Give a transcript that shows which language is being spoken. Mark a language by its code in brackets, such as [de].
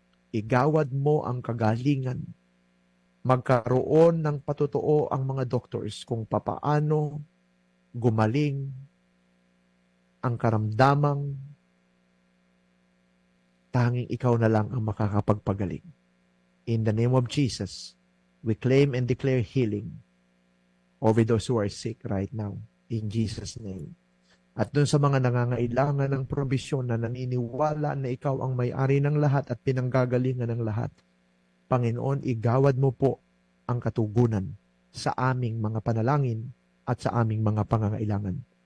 [tl] Igawad mo ang kagalingan. Magkaroon ng patotoo ang mga doctors kung papaano gumaling ang karamdamang tanging ikaw na lang ang makakapagpagaling. [en] In the name of Jesus, we claim and declare healing over those who are sick right now. In Jesus' name. [tl] At dun sa mga nangangailangan ng probisyon na naniniwala na ikaw ang may-ari ng lahat at pinanggagalingan ng lahat, Panginoon, igawad mo po ang katugunan sa aming mga panalangin at sa aming mga pangangailangan.